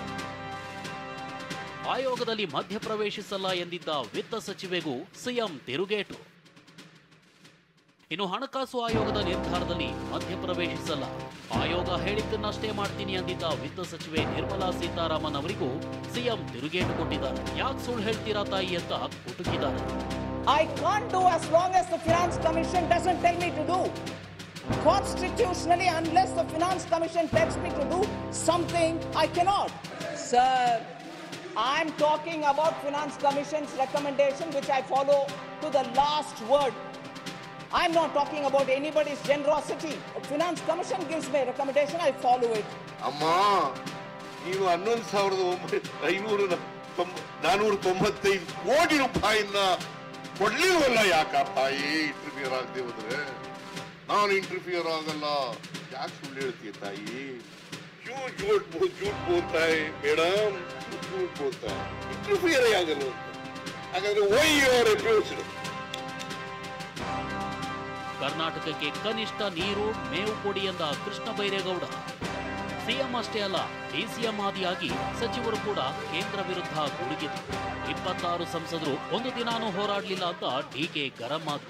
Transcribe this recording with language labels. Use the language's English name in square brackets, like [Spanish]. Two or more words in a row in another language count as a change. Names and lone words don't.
[Kannada] ಆಯೋಗದಲ್ಲಿ ಮಧ್ಯಪ್ರವೇಶಿಸಲ್ಲ ಎಂದಿದ್ದ ವಿತ್ತ ಸಚಿವೆಗೂ ಸಿಎಂ ತಿರುಗೇಟು. ಇನ್ನು ಹಣಕಾಸು ಆಯೋಗದ ನಿರ್ಧಾರದಲ್ಲಿ ಮಧ್ಯಪ್ರವೇಶಿಸಲ್ಲ, ಆಯೋಗ ಹೇಳಿದ್ದನ್ನಷ್ಟೇ ಮಾಡ್ತೀನಿ ಅಂದಿದ್ದ ವಿತ್ತ ಸಚಿವೆ ನಿರ್ಮಲಾ ಸೀತಾರಾಮನ್ ಅವರಿಗೂ ಸಿಎಂ ತಿರುಗೇಟು ಕೊಟ್ಟಿದ್ದಾರೆ. ಯಾಕೆ ಸುಳ್ಳು ಹೇಳ್ತೀರಾ ತಾಯಿ ಅಂತ ಕುಟುಕಿದ್ದಾರೆ. [English] I can't do as long as the Finance Commission doesn't tell me to do. Constitutionally, unless the Finance Commission tells me to do something, I cannot. Sir, I'm talking about Finance Commission's recommendation, which I follow to the last word. I'm not talking about anybody's generosity. The Finance Commission gives me a recommendation, I follow it. [Kannada] ಅಮ್ಮ, ನೀವು 11,495 ಕೋಟಿ ರೂಪಾಯಿನ ಕೊಡ್ಲಿಲ್ವಲ್ಲ? ಯಾಕ ತಾಯಿ ಇಂಟರ್ಫಿಯರ್ ಆಗದೆ ಹೋದ್ರೆ? ನಾನು ಇಂಟರ್ಫಿಯರ್ ಆಗಲ್ಲ. ಯಾಕೆ ಸುಳ್ಳು ಹೇಳ್ತೀಯ ತಾಯಿ? [Hindi] झूठ बोलता है मैडम, झूठ बोलता है. [Kannada] इंटरफियर ಆಗಲ್ಲ. ಹಾಗಾದ್ರೆ [English] why you are refused? [Kannada] ಕರ್ನಾಟಕಕ್ಕೆ ಕನಿಷ್ಠ ನೀರು, ಮೇವು ಕೊಡಿ ಎಂದ ಕೃಷ್ಣ ಬೈರೇಗೌಡ. ಸಿಎಂ ಅಷ್ಟೇ ಅಲ್ಲ, ಡಿಸಿಎಂ ಆದಿಯಾಗಿ ಸಚಿವರು ಕೂಡ ಕೇಂದ್ರ ವಿರುದ್ಧ ಗುಡುಗಿದ್ರು. 26 ಸಂಸದರು ಒಂದು ದಿನಾನೂ ಹೋರಾಡಲಿಲ್ಲ ಅಂತ ಡಿಕೆ ಗರಂ ಆದ್ರು.